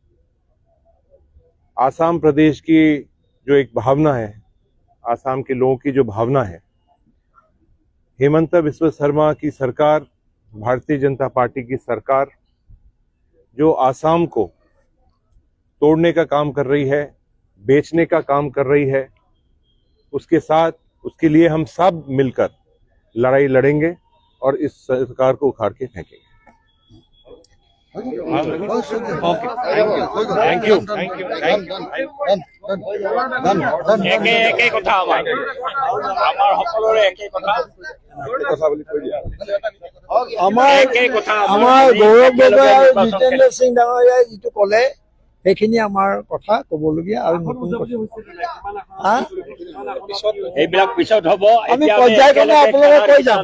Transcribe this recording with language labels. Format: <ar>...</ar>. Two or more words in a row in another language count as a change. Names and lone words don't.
<hi>आसाम प्रदेश की जो एक भावना है, आसाम के लोगों की जो भावना है, हेमंत बिस्वा शर्मा की सरकार, भारतीय जनता पार्टी की सरकार जो आसाम को तोड़ने का काम कर रही है, बेचने का काम कर रही है, उसके साथ उसके लिए हम सब मिलकर लड़ाई लड़ेंगे और इस सरकार को उखाड़ के फेंकेंगे।</hi> <en>thank you.</en> <as>আমাৰ গৌৰৱ গগৈ আৰু জিতেন্দ্ৰ সিং ডাঙৰীয়াই যিটো ক'লে সেইখিনি আমাৰ কথা ক'বলগীয়া, আৰু নতুন আমি পৰ্যায়ক্ৰমে আপোনালোকক কৈ যাম।</as>